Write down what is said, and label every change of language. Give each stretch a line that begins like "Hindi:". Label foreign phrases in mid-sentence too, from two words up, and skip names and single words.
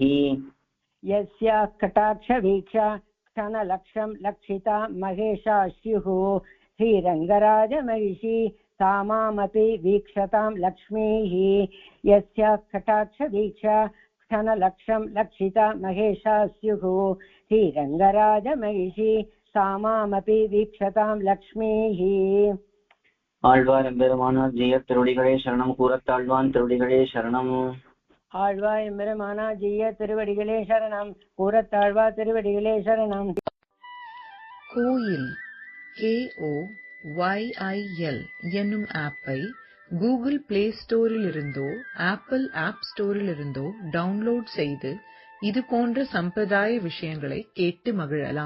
Sanskrit: यस्या कटाक्षवीक्षा क्षणलक्षं लक्षिता महेशा स्युः श्रीरङ्गराजमहिषी सा मामपि वीक्षतां लक्ष्मीः यस्या कटाक्षवीक्षा क्षणलक्षं लक्षिता महेशा स्युः श्रीरङ्गराजमहिषी सा मामपि वीक्षतां लक्ष्मीः
Tamil: ஆழ்வார் எம்பெருமானார் ஜெய திருவடிகளே சரணம் கூறத்தாழ்வான் திருவடிகளே சரணம் ஆழ்வார் எம்பெருமானார் ஜெய திருவடிகளே சரணம் கூறத்தாழ்வார் திருவடிகளே சரணம் கோயில் KOYIL என்னும் ஆப்பை கூகுள் பிளே ஸ்டோரில் இருந்தோ ஆப்பிள் ஆப் ஸ்டோரில் இருந்தோ டவுன்லோட் செய்து இது போன்ற சம்பிரதாய விஷயங்களை கேட்டு மகிழலாம்.